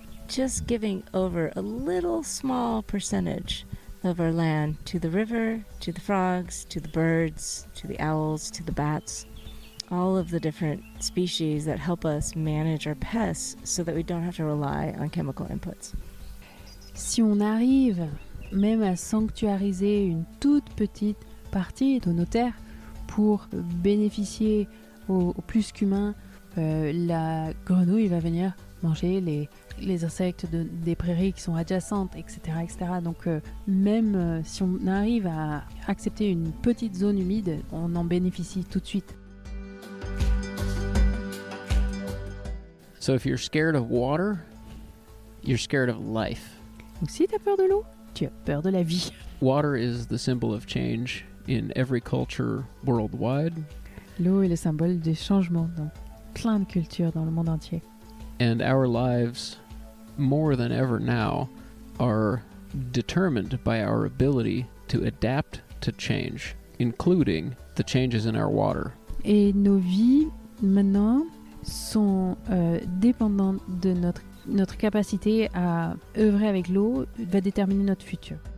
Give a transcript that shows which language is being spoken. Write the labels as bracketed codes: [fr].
[en] Just giving over a little small percentage of our land to the river, to the frogs, to the birds, to the owls, to the bats, all of the different species that help us manage our pests so that we don't have to rely on chemical inputs. [fr] Si on arrive même à sanctuariser une toute petite partie de nos terres pour bénéficier au plus qu'humain, la grenouille va venir manger les insectes des prairies qui sont adjacentes, etc. etc. Donc même si on arrive à accepter une petite zone humide, on en bénéficie tout de suite. [en] So if you're scared of water, you're scared of life. [fr] Donc si tu as peur de l'eau, tu as peur de la vie. [en] Water is the symbol of change in every culture worldwide. [fr] L'eau est le symbole des changements dans plein de cultures dans le monde entier. [en] And our lives, more than ever now, are determined by our ability to adapt to change, including the changes in our water. [fr] Et nos vies, maintenant, sont dépendantes de notre capacité à œuvrer avec l'eau, va déterminer notre futur.